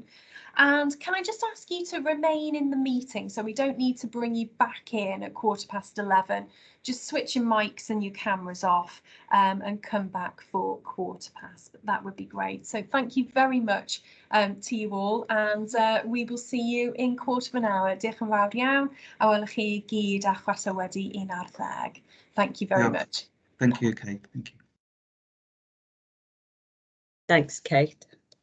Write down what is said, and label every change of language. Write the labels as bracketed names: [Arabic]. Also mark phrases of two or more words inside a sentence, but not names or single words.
[English] And can I just ask you to remain in the meeting, so we don't need to bring you back in at 11:15. Just switch your mics and your cameras off and come back for 15:15. That would be great. So thank you very much to you all, and we will see you in 1/4 [Welsh] Diolch yn fawr iawn, a welwch chi gyd a chwarae wedi 11. [English] Thank you very much. Thank you, Kate. Thank you. Thanks, Kate.